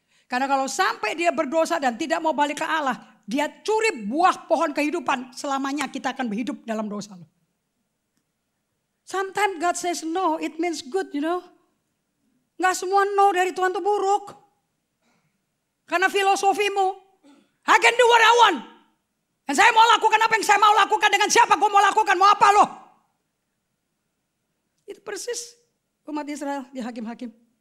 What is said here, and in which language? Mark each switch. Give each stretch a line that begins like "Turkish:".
Indonesian: Karena kalau sampai dia berdosa dan tidak mau balik ke Allah, dia curi buah pohon kehidupan, selamanya kita akan berhidup dalam dosa.
English: Sometimes God says no, it means good, you know.
Indonesian: Gak semua no dari Tuhan itu buruk. Karena filosofimu,
English: I can do what I want.
Indonesian: Dan saya mau lakukan apa yang saya mau lakukan, dengan siapa gue mau lakukan, mau apa lo. Itu persis umat Israel di Hakim-Hakim.